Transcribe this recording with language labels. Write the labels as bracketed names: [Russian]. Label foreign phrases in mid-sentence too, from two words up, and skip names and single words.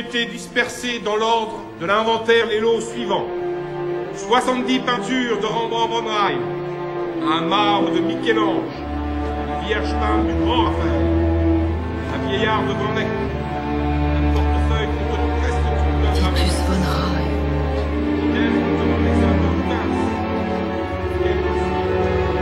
[French] Ont été dispersés dans l'ordre de l'inventaire les lots suivants. 70 peintures de Rembrandt van Rijn, un marbre de Michel-Ange, une vierge peinte du grand Raphaël, un vieillard de Van Eyck, un portefeuille contre de presque toute l'œuvre. Titus van Rijn. Idem contre Alexander Dumas. Idem aussi.